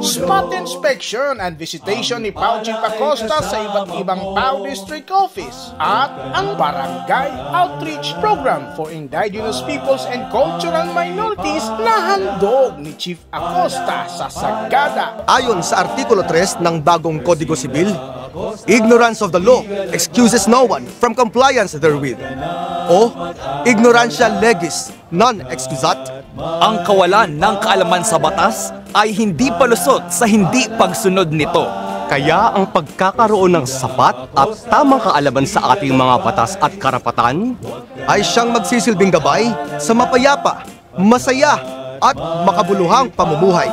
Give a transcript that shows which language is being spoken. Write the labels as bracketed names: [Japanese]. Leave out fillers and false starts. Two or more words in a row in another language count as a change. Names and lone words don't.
[English] Spot inspection and visitation [Filipino] ni PAO Chief Acosta sa iba't ibang PAO District Office at ang Barangay Outreach Program for Indigenous Peoples and Cultural Minorities na handog ni Chief Acosta sa Sagada. Ayon sa Artikulo 3 ng bagong Kodigo Sibil, [English] ignorance of the law excuses no one from compliance therewith. [Latin] O ignorantia legis non excusat. [Filipino] Ang kawalan ng kaalaman sa batas ay hindi palusot sa hindi pagsunod nito. Kaya ang pagkakaroon ng sapat at tamang kaalaman sa ating mga batas at karapatan ay siyang magsisilbing gabay sa mapayapa, masaya at makabuluhang pamumuhay.